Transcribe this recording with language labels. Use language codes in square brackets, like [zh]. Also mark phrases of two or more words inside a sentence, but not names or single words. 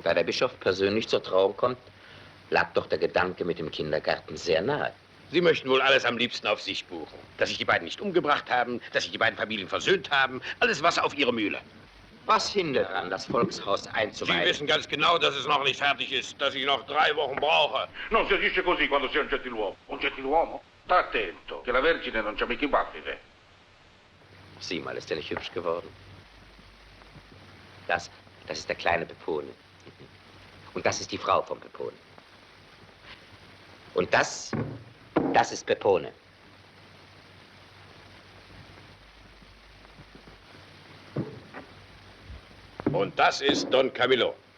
[de] Da der Bischof persönlich zur Trauung kommt, lag doch der Gedanke mit dem Kindergarten sehr nahe. Sie möchten wohl alles am liebsten auf sich buchen. Dass sich die beiden nicht umgebracht haben, dass sich die beiden Familien versöhnt haben, alles Wasser auf Ihre Mühle. Was hindert daran, das Volkshaus einzuweihen? Sie wissen ganz genau, dass es noch nicht fertig ist, dass ich noch 3 Wochen brauche. [it] Non si agisce così quando si è un gentiluomo. Un gentiluomo? Sta attento, che la Vergine non c'ha mica i battiti. [de] Sieh mal, ist der nicht hübsch geworden? Das ist der kleine Pepone. Und das ist die Frau von Pepone. Und das ist Pepone. Und das ist Don Camillo.